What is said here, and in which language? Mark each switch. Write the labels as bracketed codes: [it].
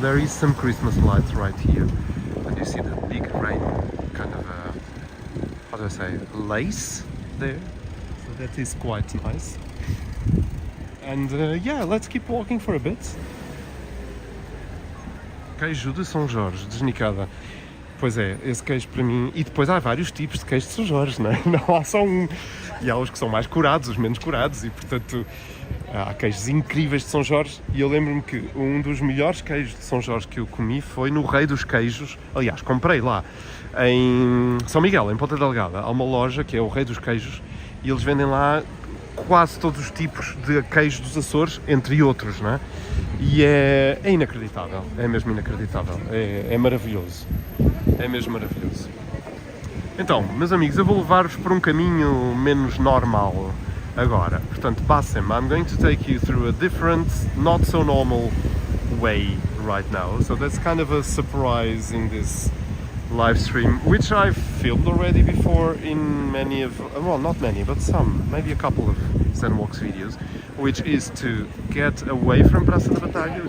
[en] There is some Christmas lights right here, and you see the big rain kind of how do I say, lace there, so that is quite nice. And yeah, let's keep walking for a bit. [pt] Queijo de São Jorge, desnicada. Pois é, esse queijo para mim. E depois há vários tipos de queijo de São Jorge, não é? Não há só um. E há os que são mais curados, os menos curados, e portanto há queijos incríveis de São Jorge. E eu lembro-me que um dos melhores queijos de São Jorge que eu comi foi no Rei dos Queijos. Aliás, comprei lá em São Miguel, em Ponta Delgada. Há uma loja que é o Rei dos Queijos e eles vendem lá quase todos os tipos de queijo dos Açores, entre outros, não é? E é inacreditável, é mesmo inacreditável, é maravilhoso, é mesmo maravilhoso. Então, meus amigos, eu vou levar-vos por um caminho menos normal agora. Portanto, passem-me. [en] I'm going to take you through a different, not so normal way right now. So that's kind of a surprise in this live stream, which I've filmed already before in many of, well, not many, but some, maybe a couple of Zen Walks videos, which is to get away from Praça da Batalha.